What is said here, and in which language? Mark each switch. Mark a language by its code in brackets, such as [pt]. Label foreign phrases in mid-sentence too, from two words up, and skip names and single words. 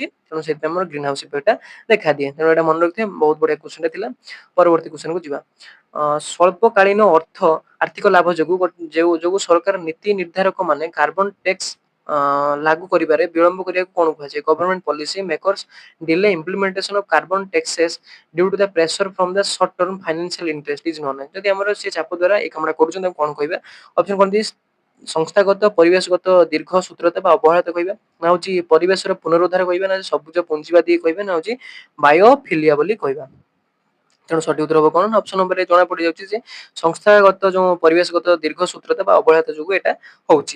[or] ତେଣୁ ସେଥିପାଇଁ ଆମର [en] green house [or] ଇଫେକ୍ଟଟା ଦେଖାଦିଏ। ତେଣୁ ଏଟା ମନେ ରଖିଥିବେ, ବହୁତ ବଢିଆ କ୍ୱେଶ୍ଚନଟା ଥିଲା। ପରବର୍ତ୍ତୀ କ୍ୱେଶ୍ଚନକୁ ଯିବା। ସ୍ୱଳ୍ପକାଳୀନ ଆର୍ଥିକ ଲାଭ ଯୋଗୁଁ ଯୋଉ ସରକାର ନୀତି ନିର୍ଦ୍ଧାରକ ମାନେ [en] carbon tax [or] ଲାଗୁ କରିବାରେ ବିଳମ୍ବ କରିବାକୁ କଣ କୁହାଯାଏ? [en] government policy makers delay implementation of carbon taxes due to the pressure from the short term financial interest is known as। [or] ଯଦି ଆମର ସେ ଚାପ ଦ୍ୱାରା ଏଇ କାମଟା କରୁଛନ୍ତି, ତାକୁ କଣ କହିବା? ଅପସନ କଣ ଦେଇଛି, ସଂସ୍ଥାଗତ ପରିବେଶଗତ ଦୀର୍ଘ ସୂତ୍ରତା ବା ଅବହେଳିତ କହିବା, ନା ହଉଛି ପରିବେଶର ପୁନରୁଦ୍ଧାର କହିବା, ନା ସବୁଜ ପୁଞ୍ଜିବାଦୀ କହିବା, ନା ହଉଛି ବାୟୋଫିଲିଆ ବୋଲି କହିବା। ତେଣୁ ସଠିକ ଉତ୍ତର ହବ କଣ? [en] option number [or] ଜଣା ପଡିଯାଉଛି ଯେ ସଂସ୍ଥାଗତ ଯୋଉ ପରିବେଶଗତ ଦୀର୍ଘ ସୂତ୍ରତା ବା ଅବହେଳିତ ଯୋଗୁ ଏଟା ହଉଛି।